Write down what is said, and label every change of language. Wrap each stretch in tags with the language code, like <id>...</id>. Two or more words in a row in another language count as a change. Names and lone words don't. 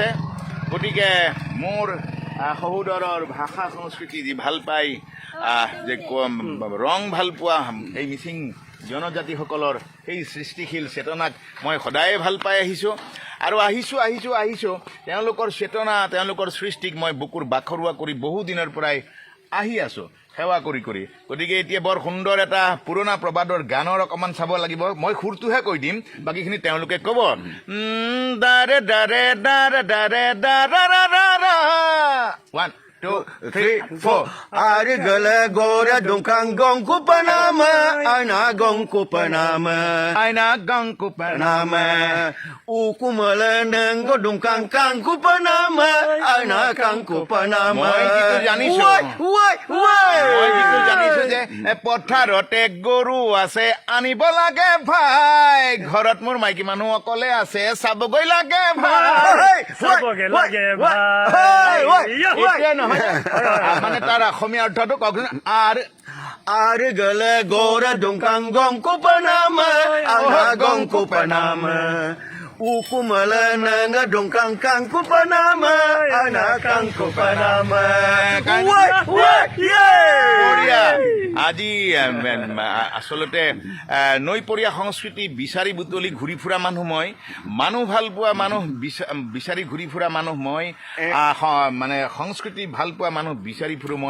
<as>গতিকে মোৰ সহোদৰৰ ভাষা সংস্কৃতি যি ভাল পায়, যে ৰং ভাল পোৱা এই মিচিং জনজাতিসকলৰ সেই সৃষ্টিশীল চেতনাক মই সদায়ে ভাল পাই আহিছোঁ আৰু আহিছোঁ তেওঁলোকৰ চেতনা, তেওঁলোকৰ সৃষ্টিক মই বুকুৰ বাখৰুৱা কৰি বহু দিনৰ পৰাই আহি আছোঁ সেৱা কৰি। গতিকে এতিয়া বৰ সুন্দৰ এটা পুৰণা প্ৰবাদৰ গানৰ অকণমান চাব লাগিব। মই সুৰটোহে কৈ দিম, বাকীখিনি তেওঁলোকে ক'ব। দাৰে দাৰে দাৰে দাৰে দাৰা 1 2 3 4</as> <mrg>Ari gala gora dongkang gong ku panama ana gong ku panama আইনা গংকু nama uku meleneng go dongkang kang ku panama ana kang ku panama</mrg> <as>মই যিটো জানিছো যে পথাৰতে গৰু আছে আনিব লাগে ভাই, ঘৰত মোৰ মাইকী মানুহ অকলে আছে চাবগৈ লাগে ভাই। এতিয়া নহয় মানে তাৰ অসমীয়া অৰ্থটো কওকচোন। আৰু</as> <mrg>Ari gala gora dongkang gong ku panama ana gong ku panama uku meleneng go dongkang kang ku panama ana kang ku panama</mrg> <as>পৰিয়া আজি আচলতে নৈপৰীয়া সংস্কৃতি বিচাৰি বুটলি ঘূৰি ফুৰা মানুহ মই, মানুহ ভাল পোৱা মানুহ বিচাৰি ঘূৰি ফুৰা মানুহ মই, মানে সংস্কৃতি ভাল পোৱা মানুহ বিচাৰি ফুৰো মই।</as>